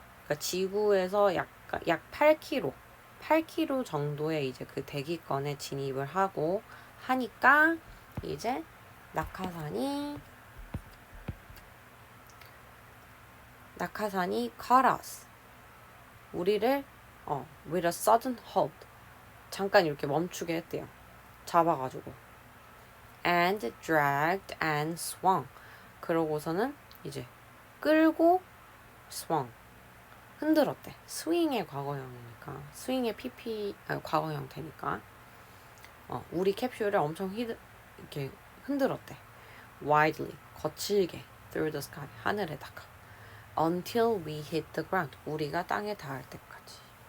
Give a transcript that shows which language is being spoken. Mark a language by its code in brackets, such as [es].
[ko] 그러니까 지구에서 약 8km 정도의 이제 그 대기권에 진입을 하고 하니까 이제 낙하산이 [en] caught us. [ko] 우리를 [en] with a sudden halt. [ko] 잠깐 이렇게 멈추게 했대요. 잡아가지고. [en] And dragged and swung. [ko] 그러고서는 이제 끌고 [en] swung. [ko] 흔들었대. 스윙의 과거형이니까. 스윙의 과거형 되니까. 우리 캡슐을 엄청 이렇게 흔들었대. [en] Widely, [ko] 거칠게. [en] Through the sky, [ko] 하늘에다가. [en] Until we hit the ground, [ko] 우리가 땅에 닿을 때까지.